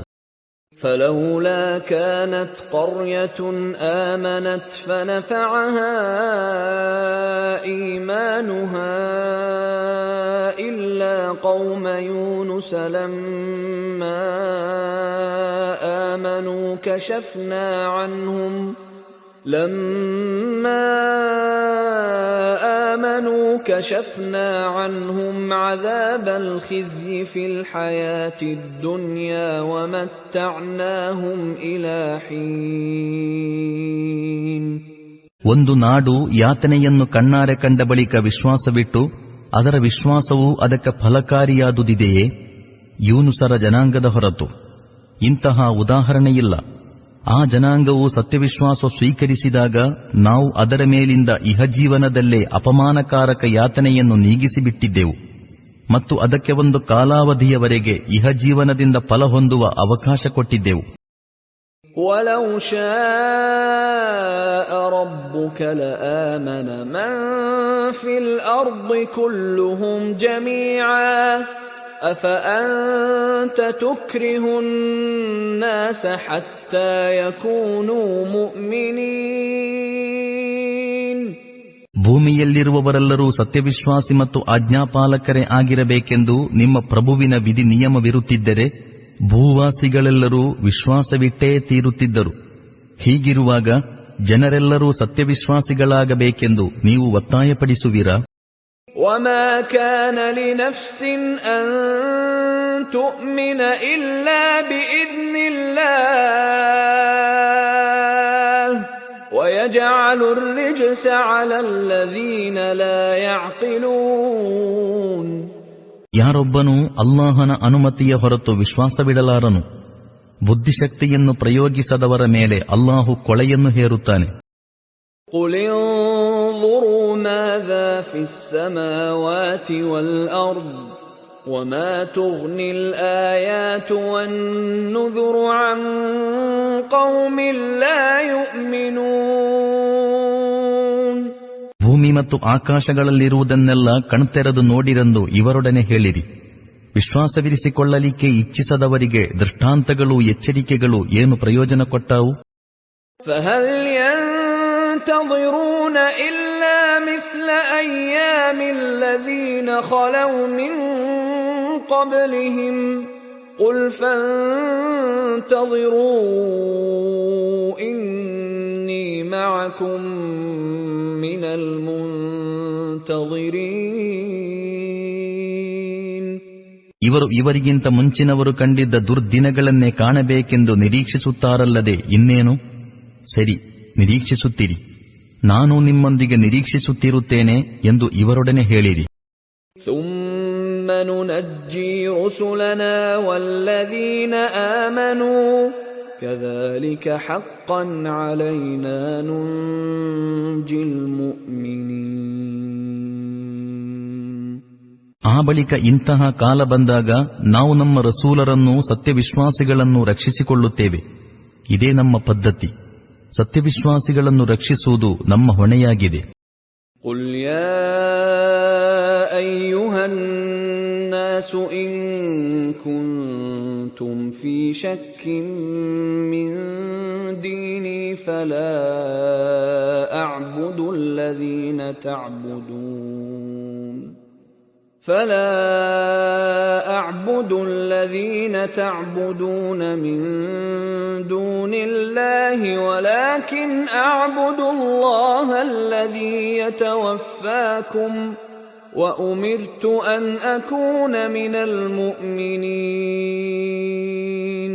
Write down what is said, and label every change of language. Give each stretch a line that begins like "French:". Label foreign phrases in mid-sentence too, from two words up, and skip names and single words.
Arabic: فلولا كانت قرية آمنت فنفعها إيمانها إلا قوم يونس لما آمنوا كشفنا عنهم عذاب الخزي في الحياة الدنيا ومتعناهم إلى حين.
Kannada: ಒಂದು ನಾಡು ಯಾತನೆಯನ್ನು ಕಣ್ಣಾರೆ ಕಂಡ ಬಳಿಕ ವಿಶ್ವಾಸವಿಟ್ಟು ಅದರ ವಿಶ್ವಾಸವು ಅದಕ್ಕೆ ಫಲಕಾರಿಯಾದುದಿದೆಯೇ? ಯೂನುಸರ ಜನಾಂಗದ ಹೊರತು ಇಂತಹ ಉದಾಹರಣೆಯಿಲ್ಲ. ಆ ಜನಾಂಗವು ಸತ್ಯವಿಶ್ವಾಸ ಸ್ವೀಕರಿಸಿದಾಗ ನಾವು ಅದರ ಮೇಲಿಂದ ಇಹಜೀವನದಲ್ಲೇ ಅಪಮಾನಕಾರಕ ಯಾತನೆಯನ್ನು ನೀಗಿಸಿಬಿಟ್ಟಿದ್ದೆವು ಮತ್ತು ಅದಕ್ಕೆ ಒಂದು ಕಾಲಾವಧಿಯವರೆಗೆ ಇಹಜೀವನದಿಂದ ಫಲ ಹೊಂದುವ ಅವಕಾಶ ಕೊಟ್ಟಿದ್ದೆವು.
Arabic: وَلَوْ شَاءَ رَبُّكَ لَآمَنَ مَن فِي الْأَرْضِ كُلُّهُمْ جَمِيعًا أَفَأَنْتَ تُكْرِهُ النَّاسَ حَتَّى يَكُونُوا مُؤْمِنِينَ.
Kannada: ಭೂಮಿಯಲ್ಲಿರುವವರೆಲ್ಲರೂ ಸತ್ಯವಿಶ್ವಾಸಿ ಮತ್ತು ಆಜ್ಞಾಪಾಲಕರೇ ಆಗಿರಬೇಕೆಂದು ನಿಮ್ಮ ಪ್ರಭುವಿನ ವಿಧಿ ನಿಯಮವಿರುತ್ತಿದ್ದರೆ ಭೂವಾಸಿಗಳೆಲ್ಲರೂ ವಿಶ್ವಾಸವಿಟ್ಟೇ ತೀರುತ್ತಿದ್ದರು. ಹೀಗಿರುವಾಗ ಜನರೆಲ್ಲರೂ ಸತ್ಯವಿಶ್ವಾಸಿಗಳಾಗಬೇಕೆಂದು ನೀವು ಒತ್ತಾಯಪಡಿಸುವಿರಾ?
Arabic: وَمَا كَانَ لِنَفْسٍ أَن تُؤْمِنَ إِلَّا بِإِذْنِ اللَّهِ وَيَجْعَلُ الرِّجْسَ عَلَى الَّذِينَ لَا يَعْقِلُونَ.
Kannada: ಯಾರೊಬ್ಬನೂ ಅಲ್ಲಾಹನ ಅನುಮತಿಯ ಹೊರತು ವಿಶ್ವಾಸವಿಡಲಾರನು. ಬುದ್ಧಿಶಕ್ತಿಯನ್ನು ಪ್ರಯೋಗಿಸದವರ ಮೇಲೆ ಅಲ್ಲಾಹು ಕೊಳೆಯನ್ನು ಹೇರುತ್ತಾನೆ.
Arabic: قُلِ انظُرُوا مَاذَا فِي السَّمَاوَاتِ وَالْأَرْضِ وَمَا تُغْنِي الْآيَاتُ وَالنُّذُرُ عَن قَوْمٍ لَّا يُؤْمِنُونَ.
Kannada: ಭೂಮಿ ಮತ್ತು ಆಕಾಶಗಳಲ್ಲಿರುವುದನ್ನೆಲ್ಲ ಕಣ್ತೆರೆದು ನೋಡಿರೆಂದು ಇವರೊಡನೆ ಹೇಳಿರಿ. ವಿಶ್ವಾಸವಿರಿಸಿಕೊಳ್ಳಲಿಕ್ಕೆ ಇಚ್ಛಿಸದವರಿಗೆ ದೃಷ್ಟಾಂತಗಳು ಎಚ್ಚರಿಕೆಗಳು ಏನು ಪ್ರಯೋಜನ ಕೊಟ್ಟಾವು?
Arabic: فَهَلْ يَنْتَظِرُونَ إِلَّا مِثْلَ مثل أيام الذين خلوا من قبلهم قل فانتظروا إني معكم من المنتظرين.
Kannada: ಇವರು ಇವರಿಗಿಂತ ಮುಂಚಿನವರು ಕಂಡಿದ್ದ ದುರ್ದಿನಗಳನ್ನೇ ಕಾಣಬೇಕೆಂದು ನಿರೀಕ್ಷಿಸುತ್ತಾರಲ್ಲದೆ ಇನ್ನೇನು? ಸರಿ, ನಿರೀಕ್ಷಿಸುತ್ತೀರಿ, ನಾನು ನಿಮ್ಮೊಂದಿಗೆ ನಿರೀಕ್ಷಿಸುತ್ತಿರುತ್ತೇನೆ ಎಂದು ಇವರೊಡನೆ ಹೇಳಿರಿ.
Arabic: ثم ننجي رسلنا والذين آمنوا كذلك حقا علينا ننجي المؤمنين.
Kannada: ಆ ಬಳಿಕ ಇಂತಹ ಕಾಲ ಬಂದಾಗ ನಾವು ನಮ್ಮ ರಸೂಲರನ್ನು ಸತ್ಯವಿಶ್ವಾಸಿಗಳನ್ನು ರಕ್ಷಿಸಿಕೊಳ್ಳುತ್ತೇವೆ. ಇದೇ ನಮ್ಮ ಪದ್ಧತಿ. ಸತ್ಯವಿಶ್ವಾಸಿಗಳನ್ನು ರಕ್ಷಿಸುವುದು ನಮ್ಮ ಹೊಣೆಯಾಗಿದೆ.
Arabic: قل يا أيها الناس إن كنتم في شك من ديني فلا أعبد الذين تعبدون من دون الله ولكن أعبد الله الذي يتوفاكم وأمرت أن أكون من المؤمنين.